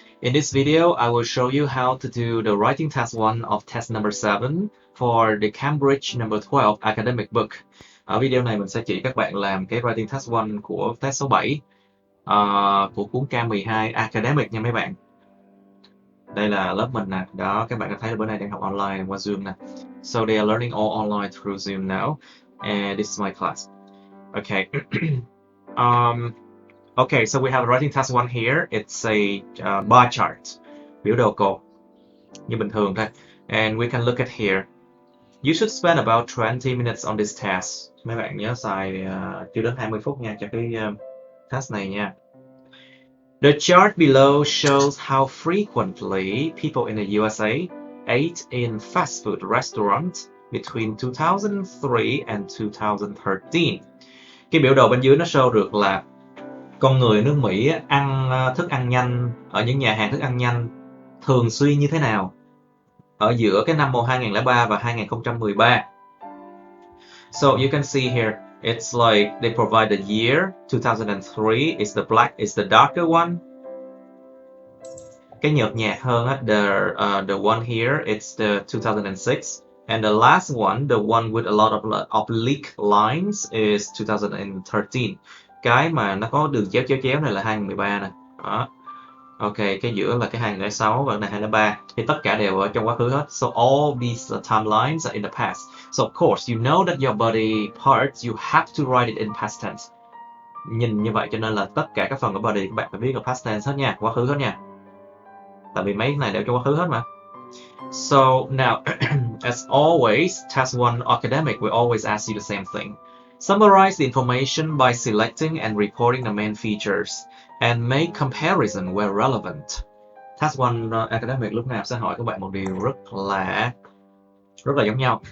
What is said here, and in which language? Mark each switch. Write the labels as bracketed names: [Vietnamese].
[English] In this video, I will show you how to do the writing test 1 of test number 7 for the Cambridge number 12 academic book. [Vietnamese] Ở video này mình sẽ chỉ các bạn làm cái writing test 1 của test số 7 của cuốn Cam 12 academic nha mấy bạn. Đây là lớp mình nè. Đó, các bạn có thấy là bữa nay đang học online qua Zoom nè. [English] So they are learning all online through Zoom now. And this is my class. Okay. Okay, so we have a writing task 1 here. It's a bar chart, [Vietnamese] biểu đồ cột như bình thường thôi. [English] And we can look at here. You should spend about 20 minutes on this test. [Vietnamese] Mấy bạn nhớ xài chưa đến 20 phút nha cho cái test này nha. [English] The chart below shows how frequently people in the USA ate in fast food restaurants between 2003 and 2013. [Vietnamese] Cái biểu đồ bên dưới nó show được là con người nước Mỹ ăn thức ăn nhanh ở những nhà hàng thức ăn nhanh thường xuyên như thế nào ở giữa cái năm 2003 và 2013. [English] So you can see here, it's like they provide the year 2003 is the black, is the darker one. [Vietnamese] Cái nhợt nhạt hơn á, [English] the one here, it's the 2006. And the last one, the one with a lot of oblique lines is 2013. [Vietnamese] Cái mà nó có đường chéo này là 2013 nè. Đó. Ok, cái giữa là cái 2006 và cái này 2003. Thì tất cả đều ở trong quá khứ hết. [English] So all these timelines are in the past. So of course, you know that your body parts, you have to write it in past tense. [Vietnamese] Nhìn như vậy cho nên là tất cả các phần của body các bạn phải viết ở past tense hết nha, quá khứ hết nha. Tại vì mấy cái này đều trong quá khứ hết mà. [English] So now, as always, test 1 academic will always ask you the same thing. Summarize the information by selecting and reporting the main features and make comparison where relevant. [Vietnamese] Task 1 academic lúc nào sẽ hỏi các bạn một điều rất là giống nhau.